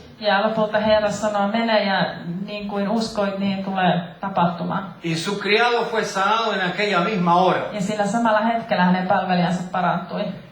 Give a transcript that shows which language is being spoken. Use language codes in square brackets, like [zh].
[fi] Ja lopulta Herra sanoo, mene ja niin kuin uskoit, niin tulee tapahtumaan. [es] Y su criado fue sanado en aquella misma hora. [fi] Ja sillä samalla hetkellä hänen palvelijansa parantui.